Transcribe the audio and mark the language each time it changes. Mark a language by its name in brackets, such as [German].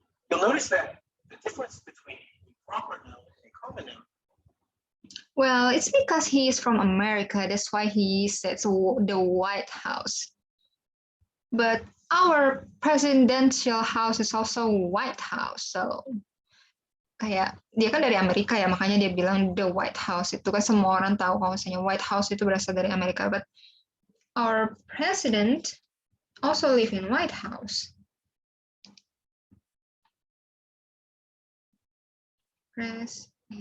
[English] You'll notice that the difference between a proper noun and a common noun. Well, it's because he is from America. That's why he says the White House. But our presidential house is also White House. [Indonesian] So kayak dia kan dari Amerika ya, makanya dia bilang the White House. Itu kan semua orang tahu kalau misalnya White House itu berasal dari Amerika. [English] But our president also live in White House. President.